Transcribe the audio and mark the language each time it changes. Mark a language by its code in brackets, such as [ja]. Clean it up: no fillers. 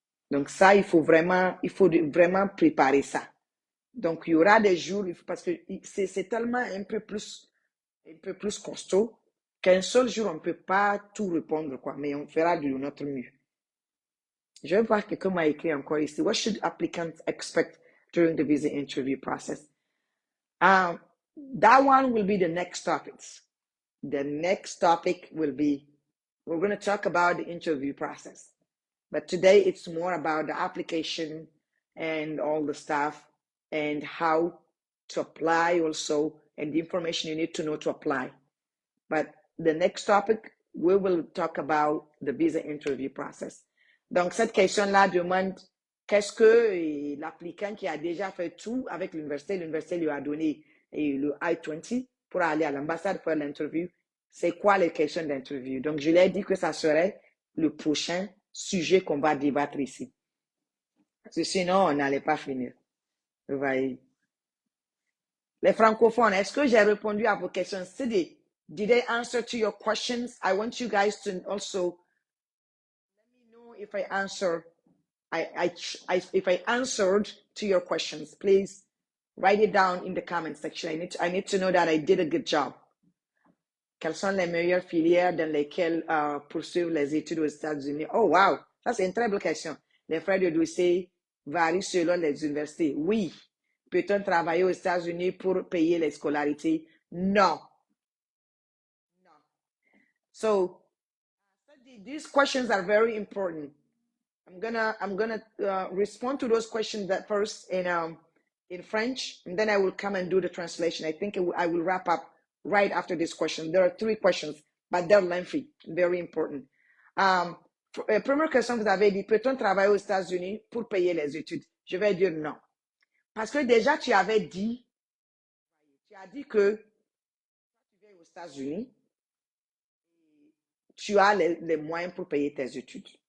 [fr] Donc ça, il faut vraiment préparer ça. Donc, il y aura des jours, parce que c'est tellement un peu plus costaud qu'un seul jour, on ne peut pas tout répondre, quoi, mais on fera de notre mieux. Je vais voir quelqu'un m'a écrit encore ici. [en] What should applicants expect during the visa interview process? That one will be the next topics. The next topic will be, we're going to talk about the interview process. But today, it's more about the application and all the stuff and how to apply also and the information you need to know to apply. But the next topic, we will talk about the visa interview process. [fr] Donc, cette question-là demande qu'est-ce que l'applicant qui a déjà fait tout avec l'université lui a donné le I-20 pour aller à l'ambassade faire l'interview. C'est quoi les questions d'interview? Donc, je l'ai dit que ça serait le prochain sujet qu'on va débattre ici. Parce que sinon, on n'allait pas finir. Vous voyez. Les francophones, est-ce que j'ai répondu à vos questions? [en] Did I answer to your questions? I want you guys to also let me know if I answer. If I answered to your questions, please write it down in the comment section. I need to know that I did a good job. [fr] Quelles sont les meilleures filières dans lesquelles poursuivre les études aux États-Unis? Oh, wow! Ça, c'est une très belle question. Les frais de dossier varient selon les universités. Oui, Peut-on travailler aux États-Unis pour payer les scolarités? Non. [en] No. So these questions are very important. I'm gonna respond to those questions that first in French, and then I will come and do the translation. I think I will wrap up right after this question. There are 3 questions, but they're lengthy, very important. [fr] Première question, vous avez dit, peut-on travailler aux États-Unis pour payer les études? Je vais dire non. Parce que déjà, tu as dit que tu viens aux États-Unis, tu as les moyens pour payer tes études.